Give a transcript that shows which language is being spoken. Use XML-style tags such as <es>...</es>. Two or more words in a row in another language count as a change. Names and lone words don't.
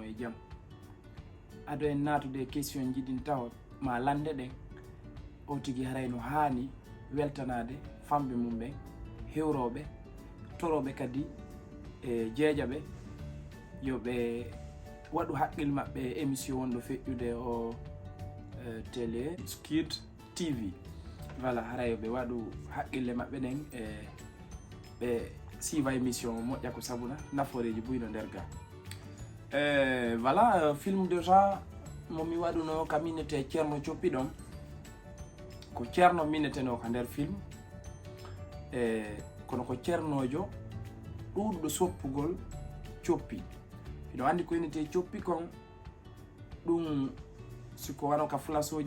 <ff>e jaam ado en natude question jiɗin taw ma lande ɗen o tigi haray no hani weltanade famɓe mum ɓen hewroɓe toroɓe kadi e jeejaɓe yoɓe waɗu haqqil maɓɓe e émission wonɗo feƴƴude o télé Skit TV voilà haray ɓe waɗu haqqille maɓɓe ɗen e ɓe siva émission moƴƴa ko sabuna naforeji buyno nder ga voilà film déjà momi waɗuno ka minete Ceerno Coppi ɗon ko ceerno mineteno ka nder film kono ko ceernojo ɗuɗuɗo soppugol Coppi ino andi ko inete Coppi kon ɗum siko wano ka flasoji</ff>